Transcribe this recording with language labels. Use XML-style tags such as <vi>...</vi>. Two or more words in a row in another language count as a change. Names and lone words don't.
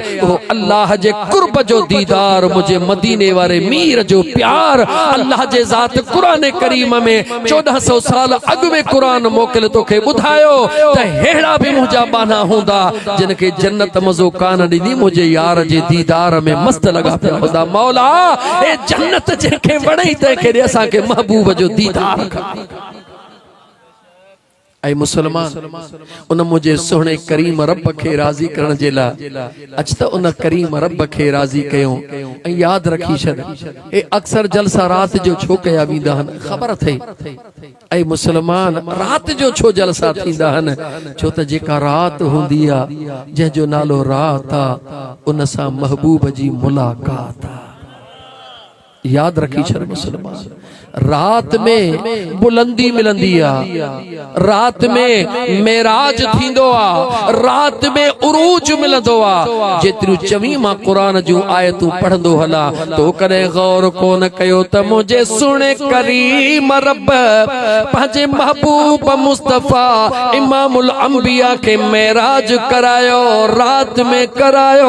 <sd>उहो अल्लाह जे कुर्ब जो दीदार, मुझे मदीने वारे मीर जो प्यार। अल्लाह जे ज़ात कुरान करीम में 1400 साल अॻु में कुरान मोकिल तोखे ॿुधायो त हेड़ा भी मुंहिंजा बाना हूंदा जिनखे जन्नत मज़ो कान ॾींदी, मुंहिंजे यार जे दीदार में मस्त लगा पिया हूंदा। मौला ए जन्नत जंहिंखे वणई तंहिंखे ॾे, असांखे महबूब जो दीदार खपे। ऐ मुसलमान उन मुझे सोहणे करीम रब के राजी करण जे ला अच त उन करीम रब के राजी कयो ऐं याद रखी छॾ ए अक्सर जलसा रात जो छो कया वींदा हन खबर थे ऐ मुसलमान रात जो छो जलसा थींदा हन छो त जेका रात हुंदी आ जंहिंजो नालो रात आ उन सां महबूब जी मुलाकात आ। याद रखी छर मुसलमान रात में बुलंदी मिलंदी आ, रात में मेराज थींदो आ, रात में उरूज मिलंदो आ। जेतिरियूं चवी मां कुरान जूं आयतूं पढ़ंदो हला तो कॾहिं गौर कोन कयो त मुझे सुणे करीम रब पंहिंजे महबूब मुस्तफा इमामुल अंबिया के मेराज करायो, रात में करायो।</sd>